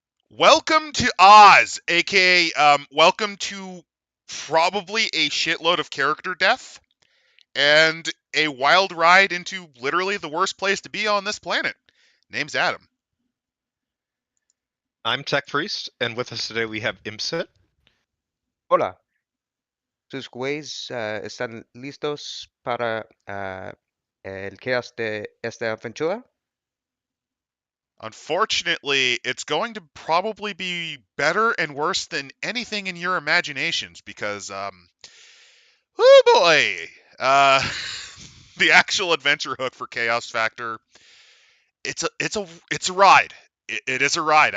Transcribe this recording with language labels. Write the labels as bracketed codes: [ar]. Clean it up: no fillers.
[en] Welcome to Oz, aka welcome to probably a shitload of character death and a wild ride into literally the worst place to be on this planet. Name's Adam. I'm Tech Priest, and with us today we have Imsit. [es] Hola, sus güeyes están listos para el chaos de esta aventura? [en] Unfortunately, it's going to probably be better and worse than anything in your imaginations because oh boy, the actual adventure hook for Chaos Factor, it's a ride. It is a ride.